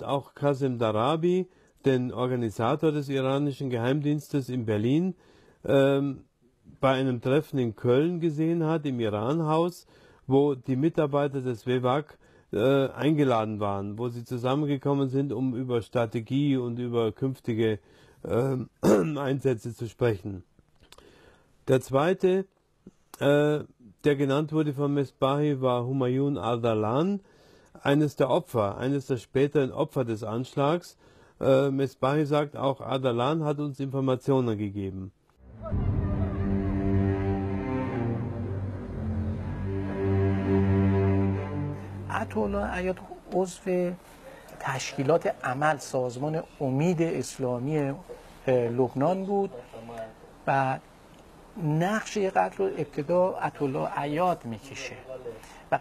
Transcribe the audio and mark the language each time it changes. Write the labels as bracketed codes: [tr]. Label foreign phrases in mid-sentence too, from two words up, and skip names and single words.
[de] auch Qasem Darabi, den Organisator des iranischen Geheimdienstes in Berlin, bei einem Treffen in Köln gesehen hat, im Iranhaus, wo die Mitarbeiter des WEWAG eingeladen waren, wo sie zusammengekommen sind, um über Strategie und über künftige Einsätze zu sprechen. Der zweite, der genannt wurde von Mesbahi, war Humayun Ardalan, eines der späteren Opfer des Anschlags. Mesbahi sagt auch, Ardalan hat uns Informationen gegeben. [fa] عطاالله عیاد عضو تشکیلات عمل سازمان امید اسلامی لبنان بود و نقش قتل رو ابتدا عطاالله عیاد میکشه و